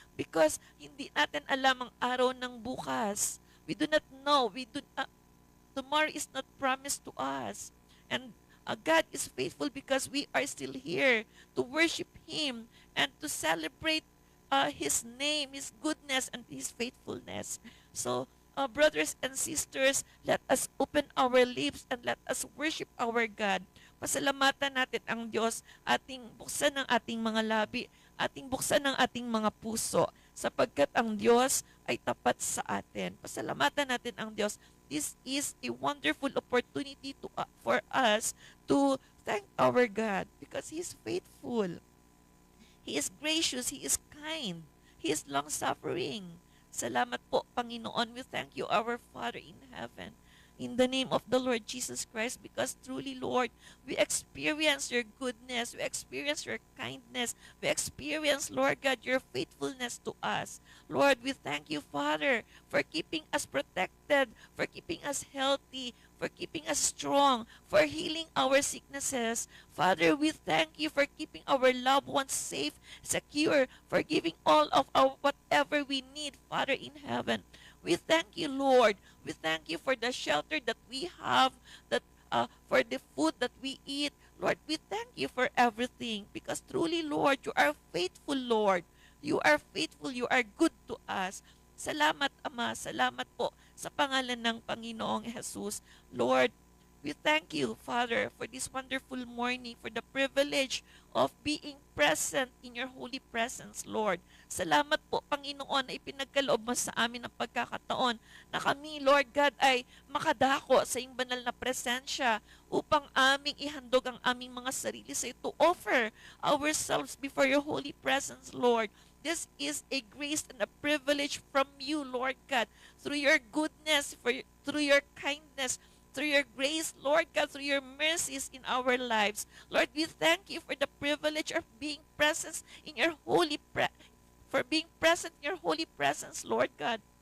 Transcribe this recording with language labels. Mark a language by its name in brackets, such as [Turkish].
[Filipino] Because hindi natin alam ang araw ng bukas. [English] We do not know. Tomorrow is not promised to us. And God is faithful because we are still here to worship Him and to celebrate His name, His goodness, and His faithfulness. So, brothers and sisters, let us open our lips and let us worship our God. [Filipino] Pasalamatan natin ang Diyos, ating buksan ng ating mga labi, ating buksan ng ating mga puso, sapagkat ang Diyos ay tapat sa atin. Pasalamatan natin ang Diyos. [English] This is a wonderful opportunity for us to thank our God because He is faithful. He is gracious, He is kind, He is long-suffering. [Filipino] Salamat po, Panginoon. [English] We thank you, our Father in heaven. In the name of the Lord Jesus Christ, because truly, Lord, we experience your goodness, we experience your kindness, we experience, Lord God, your faithfulness to us. Lord, we thank you, Father, for keeping us protected, for keeping us healthy, for keeping us strong, for healing our sicknesses. Father, we thank you for keeping our loved ones safe, secure, for giving all of our whatever we need, Father in heaven. We thank you, Lord. We thank you for the shelter that we have, that for the food that we eat. Lord, we thank you for everything because truly, Lord, you are faithful, Lord. You are faithful. You are good to us. [Filipino] Salamat, Ama. Salamat po sa pangalan ng Panginoong Jesus. [English] Lord, we thank you, Father, for this wonderful morning, for the privilege of being present in your holy presence, Lord. [Filipino] Salamat po, Panginoon, na ipinagkaloob mo sa amin ang pagkakataon na kami, Lord God, ay makadako sa iyong banal na presensya upang aming ihandog ang aming mga sarili sa iyo, [English] to offer ourselves before your holy presence, Lord. This is a grace and a privilege from you, Lord God, through your goodness, through your kindness, through your grace, Lord God, through your mercies in our lives. Lord, we thank you for the privilege of being present in your for being present in your holy presence, Lord God.